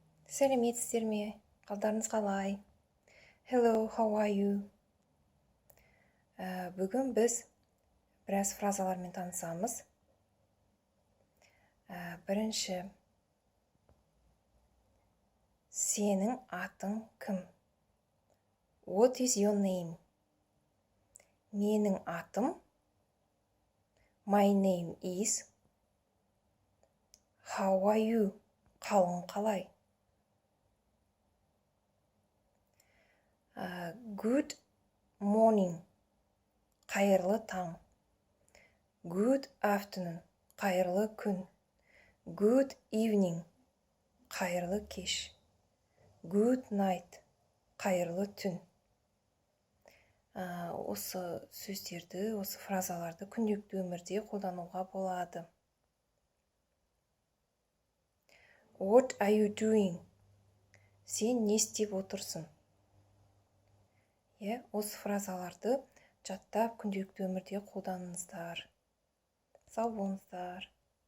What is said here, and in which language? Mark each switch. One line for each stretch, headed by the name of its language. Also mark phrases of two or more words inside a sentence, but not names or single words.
Kazakh: Сәлеметсіздер ме? Қалдарыңыз қалай?
English: Hello, how are you?
Kazakh: Бүгін біз біраз фразалармен танысамыз. Бірінші, сенің атың кім?
English: What is your name?
Kazakh: Менің атым.
English: My name is. How are you?
Kazakh: Қалың қалай?
English: Good morning.
Kazakh: Қайырлы таң.
English: Good afternoon.
Kazakh: Қайырлы күн.
English: Good evening.
Kazakh: Қайырлы кеш.
English: Good night.
Kazakh: Қайырлы түн. Осы сөздерді, осы фразаларды күнделікті өмірде қолдануға болады.
English: What are you doing?
Kazakh: Сен не істеп отырсың? Осы фразаларды жаттап күнделікті өмірде қолданыңыздар. Сау болыңыздар.